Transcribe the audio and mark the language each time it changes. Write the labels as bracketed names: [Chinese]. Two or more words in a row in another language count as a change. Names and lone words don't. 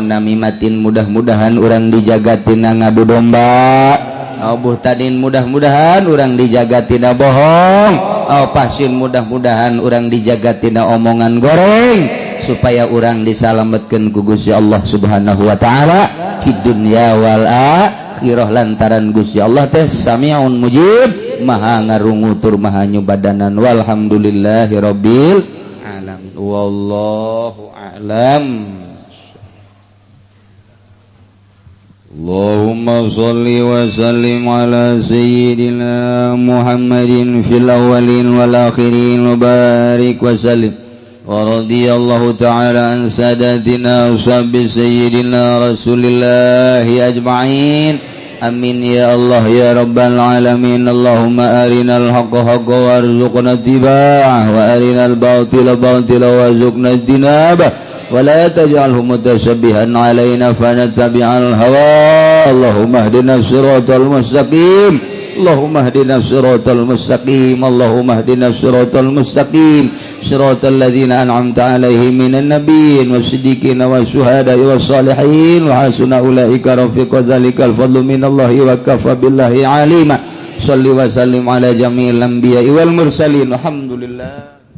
[Sundanese] namimatin mudah-mudahan urang dijaga tina ngadu domba [Arabic] أو بهتان [Sundanese] mudah-mudahan urang dijaga tina bohong [Arabic] أو فحش [Sundanese] mudah-mudahan urang dijaga tina omongan goreng supaya urang disalametkeun ku Gusti Allah [Arabic] سبحانه وتعالى في الدنيا والآخرة [Sundanese] lantaran Gusti Allah teh [Arabic] سميع مجيب [Sundanese] maha ngarungu tur maha nyubadanan [Arabic] والحمد لله رب العالمين والله أعلم اللهم صل وسلم على سيدنا محمد في الأولين والآخرين وبارك وسلم ورضي الله تعالى عن سادتنا أصحاب سيدنا رسول الله أجمعين آمين يا الله يا رب العالمين اللهم أرنا الحق حقا وارزقنا اتباعه وأرنا الباطل باطلا وارزقنا اجتنابه ولا تجعله متشابها علينا فنتبع الهوى اللهم اهدنا الصراط المستقيم اللهم اهدنا الصراط المستقيم اللهم اهدنا الصراط المستقيم صراط الذين أنعمت عليهم من النبيين والصديقين والشهداء والصالحين وحسن أولئك رفيقا ذلك الفضل من الله وكفى بالله عليما صل وسلم على جميع الأنبياء والمرسلين الحمد لله